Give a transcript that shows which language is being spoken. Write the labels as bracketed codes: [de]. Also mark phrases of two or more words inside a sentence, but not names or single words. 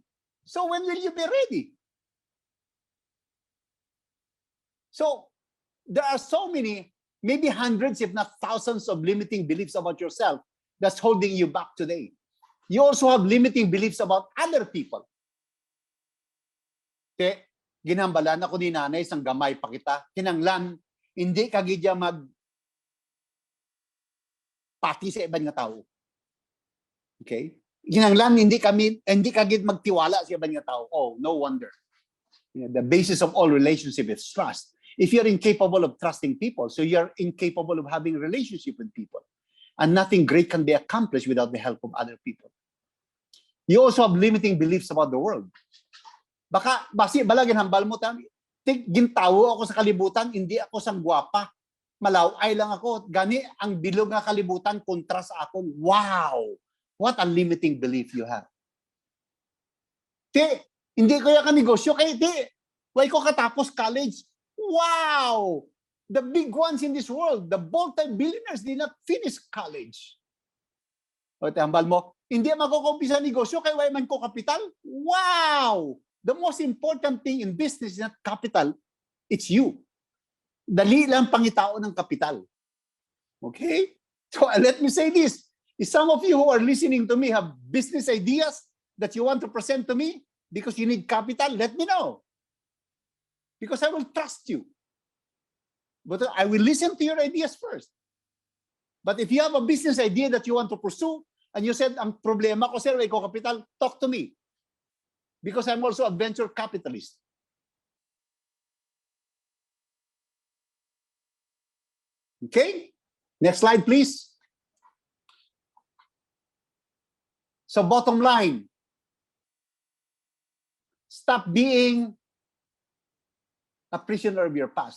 [en] So when will you be ready? So there are so many, maybe hundreds, if not thousands of limiting beliefs about yourself that's holding you back today. You also have limiting beliefs about other people. Okay? [hil] Ginambalan ako ni nanay, sang gamay pa kita. Kinanglan, hindi ka gidya pati sa ibang nga tao. [en] Okay? [hil] Ginanglan, hindi ka gid magtiwala sa ibang nga tao. [en] Oh, no wonder. The basis of all relationship is trust. If you're incapable of trusting people, so you're incapable of having a relationship with people. And nothing great can be accomplished without the help of other people. You also have limiting beliefs about the world. [hil] Basi balagin hambal mo tami. Gintawo ako sa kalibutan, hindi ako sang gwapa. Malaway lang ako. Gani ang bilog nga kalibutan kontra sa akon. [en] Wow! What a limiting belief you have. [hil] Hindi ko ka negosyo kay why ko katapos college. [en] Wow! The big ones in this world, the multi-billionaires did not finish college. [hil] O hambal mo, hindi makukumpisa negosyo kay why man ko kapital. [en] Wow! The most important thing in business is not capital, it's you. [hil] Dali lang pangitao ng kapital. [en] Okay? So let me say this. If some of you who are listening to me have business ideas that you want to present to me because you need capital, let me know. Because I will trust you. But I will listen to your ideas first. But if you have a business idea that you want to pursue, and you said, [hil] ang problema ko, sir, may ko kapital, [en] talk to me. Because I'm also a venture capitalist. Okay? Next slide, please. So bottom line, stop being a prisoner of your past.